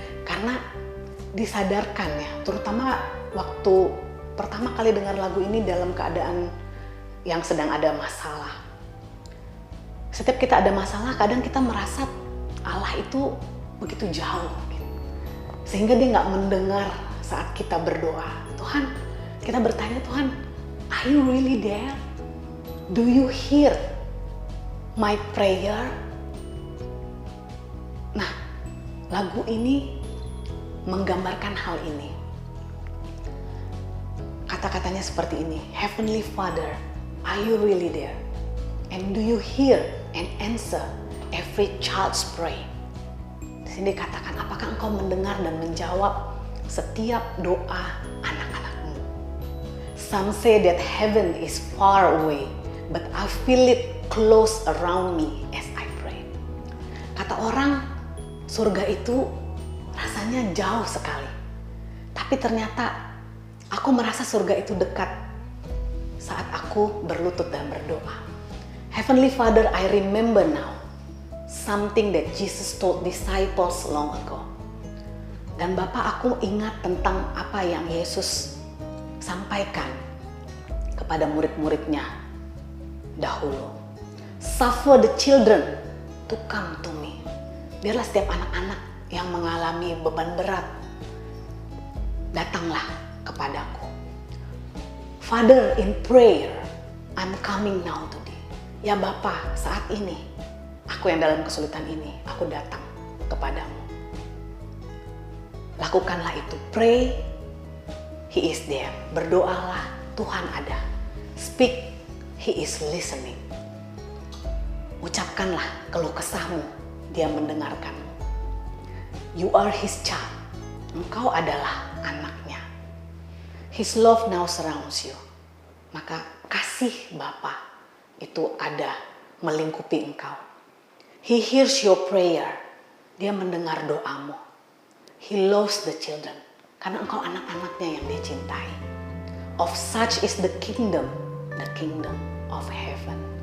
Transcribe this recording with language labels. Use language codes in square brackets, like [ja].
[id] Karena disadarkan ya, terutama waktu pertama kali dengar lagu ini dalam keadaan yang sedang ada masalah. Setiap kita ada masalah, kadang kita merasa Allah itu begitu jauh, sehingga dia nggak mendengar saat kita berdoa. Tuhan, kita bertanya, Tuhan, [en] are you really there? Do you hear my prayer? [id] Nah, lagu ini menggambarkan hal ini. Kata-katanya seperti ini, [en] Heavenly Father, are you really there? And do you hear and answer every child's pray? [id] Di sini dikatakan, apakah engkau mendengar dan menjawab setiap doa anak-anakmu? [en] Some say that heaven is far away, but I feel it close around me as I pray. [id] Kata orang, surga itu rasanya jauh sekali. Tapi ternyata aku merasa surga itu dekat saat aku berlutut dan berdoa. [en] Heavenly Father, I remember now something that Jesus told disciples long ago. [id] Dan Bapa, aku ingat tentang apa yang Yesus sampaikan kepada murid-muridnya dahulu. [en] Suffer the children to come to me. [id] Biarlah setiap anak-anak yang mengalami beban berat, datanglah kepadaku. [en] Father, in prayer, I'm coming now to thee. [id] Ya Bapa, saat ini, aku yang dalam kesulitan ini, aku datang kepadamu. Lakukanlah itu. [en] Pray, He is there. [id] Berdoalah, Tuhan ada. [en] Speak, He is listening. [id] Ucapkanlah keluh kesahmu, Dia mendengarkanmu. [en] You are His child. [id] Engkau adalah anaknya. [en] His love now surrounds you. [id] Maka kasih Bapa itu ada melingkupi engkau. [en] He hears your prayer. [id] Dia mendengar doamu. [en] He loves the children. [id] Karena engkau anak-anaknya yang dia cintai. [en] Of such is the kingdom of heaven.